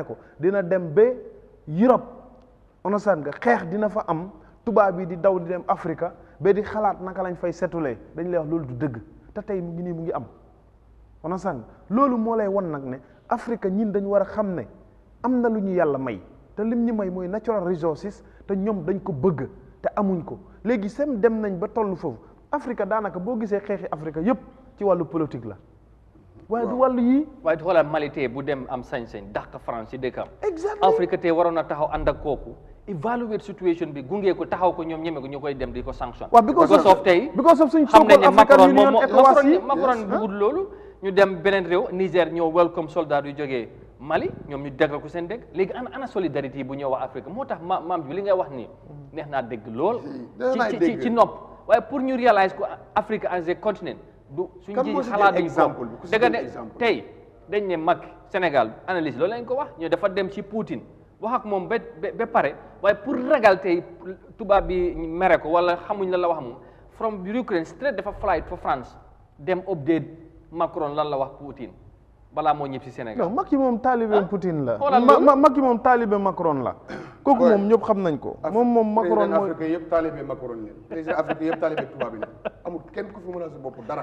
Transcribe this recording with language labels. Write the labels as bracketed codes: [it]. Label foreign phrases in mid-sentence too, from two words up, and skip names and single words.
[wo] ko dina dem ba Europe understand nga xeex dina fa am tubaab yi di daw di dem Afrique ba di xalaat naka lañ fay setulee dañ lay wax loolu du dëgg te tey mu ngi nii mu ngi am understand loolu moo lay won nag ne Afrique ñin dañu war a xam ne am na lu ñu yàlla may te lim ñu may mooy [en] natural resources [wo] te ñoom dañ ko bëgg te amuñ ko léegi sem dem nañ ba toll foofu Afrique daanaka boo gisee xeexi Afrique yépp ci wàllu politique la waaye du wàllu yii waaye xoolal Mali tey bu dem am sañ-sañ dàq France ci dëkkam Afrique tey waroon na taxaw ànd ak kooku évaluer situation bi gunge ko taxaw ko ñoom ñeme ko ñu koy dem di ko sanction [en] because of [wo] tey xam nañ ne Macron bugul loolu ñu dem beneen réew Niger ñëw welcome soldat yu jógee Mali ñoom ñu déggal ko seen dégg léegi ana solidarité bu ñëw wax Afrique moo tax maam bi li ngay wax nii neex naa dégg lool ci nopp waaye pour ñu réaliser ko Afrique [en] as a continent [wo] du suñu ji xalaatuñu ko dëgg ne tey dañ ne Macky Sénégal analyse loolu lañ ko wax ñu dafa dem ci Poutine wax ak moom ba pare waaye pour ragal tey tubaab bi mere ko wala xamuñ lan la wax moom [en] from Ukraine straight [wo] dafa [en] flight for France [wo] dem update Macron lan la wax Poutine balaa moo ñëpp si Sénégal non Macky moom taalibe Poutine la Macky moom taalibe Macron la kooku moom ñëpp xam nañ ko moom Macron mooy Afrique yëpp taalibe Macron leen président Afrique yëpp taalibe tubaab yi amul kenn ku fi mën a sa bopp dara